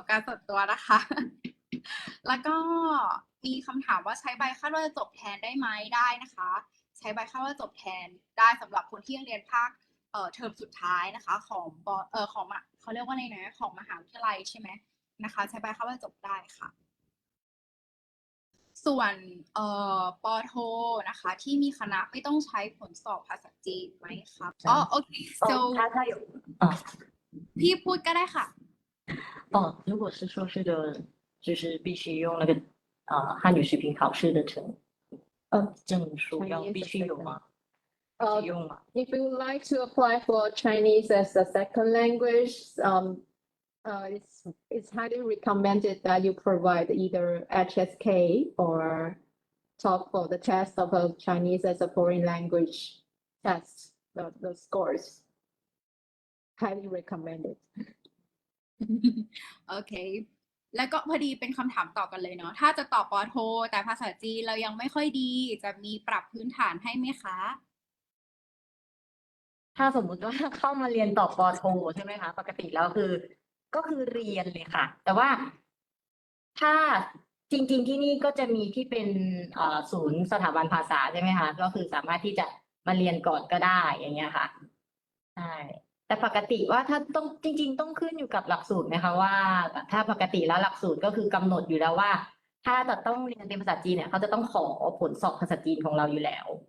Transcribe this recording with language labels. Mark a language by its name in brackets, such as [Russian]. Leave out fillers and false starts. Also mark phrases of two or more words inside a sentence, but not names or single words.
[Thai] การณ์ส่วนตัวนะคะแล้วก็มีคำถามว่าใช้ใบคาดว่าจะจบแทนได้ไหมได้นะคะใช้ใบคาดว่าจบแทนได้สำหรับคนที่ยังเรียนภาคเทอมสุดท้ายนะคะของเขาเรียกว่าอะไรนะของมหาวิทยาลัยใช่ไหมนะคะใช้ใบคาดว่าจบได้ค่ะส่วนปอโทนะคะที่มีคณะไม่ต้องใช้ผลสอบภาษาจีนไหมครับอ๋อโอเค so ถ้า有 พี่พูดก็ได้ค่ะ [Chinese] 如果是说是的就是必须用那个汉语水平考试的证书必须有吗？用吗 [English] If you would like to apply for Chinese as a second language, it's highly recommended that you provide either HSK or TOEFL, the test of a Chinese as a foreign language test, the scores. Highly recommended. [Thai] โอเคแล้วก็พอดีเป็นคำถามต่อกันเลยเนาะถ้าจะตอบปอโทแต่ภาษาจีนเรายังไม่ค่อยดีจะมีปรับพื้นฐานให้ไหมคะ ถ้าสมมุติว่าเข้ามาเรียนต่อปอโทใช่ไหมคะปกติแล้วก็คือเรียนเลยค่ะแต่ว่าถ้าจริงๆที่นี่ก็จะมีที่เป็นศูนย์สถาบันภาษาใช่ไหมคะก็คือสามารถที่จะมาเรียนก่อนก็ได้อย่างเงี้ยค่ะใช่แต่ปกติว่าถ้าต้องจริงๆต้องขึ้นอยู่กับหลักสูตรไหมคะว่าถ้าปกติแล้วหลักสูตรก็คือกำหนดอยู่แล้วว่าถ้าจะต้องเรียนเป็นภาษาจีนเนี่ยเขาจะต้องขอผลสอบภาษาจีนของเราอยู่แล้ว